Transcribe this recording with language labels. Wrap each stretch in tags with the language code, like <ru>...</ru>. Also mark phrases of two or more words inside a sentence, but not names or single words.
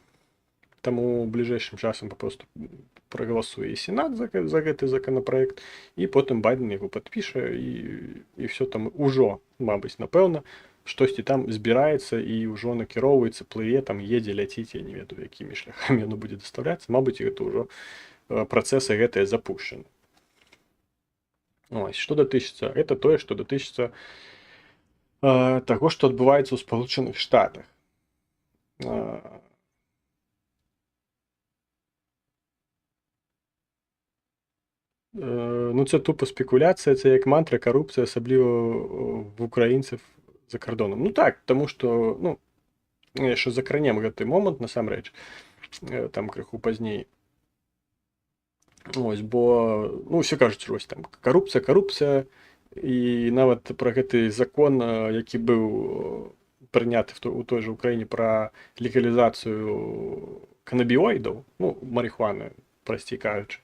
<be>Таму бліжэйшым часам папросту прагаласуе і Сенат за гэты законапраект, і потым Байден яго падпіша, і все там ужо, мабыць, напэўна, штосьці там збіраецца і ўжо накіроўваецца, плыве, там едзе, ляціць, я не ведаю, якімі шляхамі яно будзе дастаўляцца. Мабыць, гэта ўжо працэсы гэтыя запушчаны. Ось, што датычыцца, гэта тое, што датычыцца таго, што адбываецца ў Спалучаных Штатах.</be> <uk>Це тупо спекуляція, це як мантра, корупція, особливо в українців за кордоном. Так, тому що, якщо закранем</uk> <be>гэты момант, насамрэч, там крыху пазней. Ось, бо, все кажуць, ось там корупція, і нават пра гэты закон, які быў прыняты у той же Украіне пра легалізацыю канабіоідаў, марихуаны, прасцей кажучы.</be>